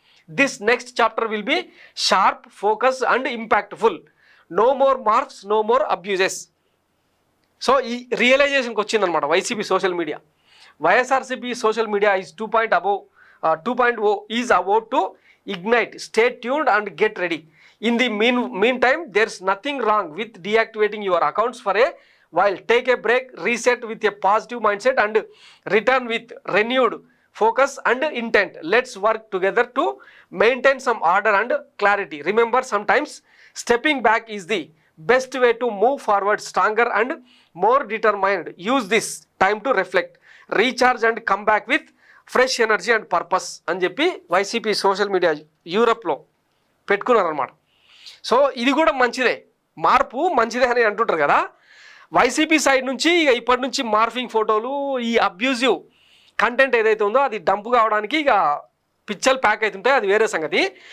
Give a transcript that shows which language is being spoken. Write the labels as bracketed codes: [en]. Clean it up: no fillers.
[en] This next chapter will be sharp, focus and impactful. No more marks, no more abuses. [te] So ఈ రియలైజేషన్కి వచ్చిందనమాట YCP social media. [en] YSRCP social media is 2.0 is about to ignite. Stay tuned and get ready. In the meantime, there's nothing wrong with deactivating your accounts for a while. Take a break, reset with a positive mindset and return with renewed focus and intent. Let's work together to maintain some order and clarity. Remember, sometimes stepping back is the best way to move forward stronger and more determined. Use this time to reflect, recharge and come back with fresh energy and purpose [te] అని చెప్పి YCP social media యూరప్లో పెట్టుకున్నారనమాట. So ఇది కూడా మంచిదే, మార్పు మంచిదే అని అంటుంటారు కదా. వైసీపీ సైడ్ నుంచి ఇక ఇప్పటి నుంచి మార్ఫింగ్ ఫోటోలు, ఈ అబ్యూజివ్ కంటెంట్ ఏదైతే ఉందో అది డంప్ కావడానికి ఇక పిక్చర్లు ప్యాక్ అవుతుంటాయి, అది వేరే సంగతి.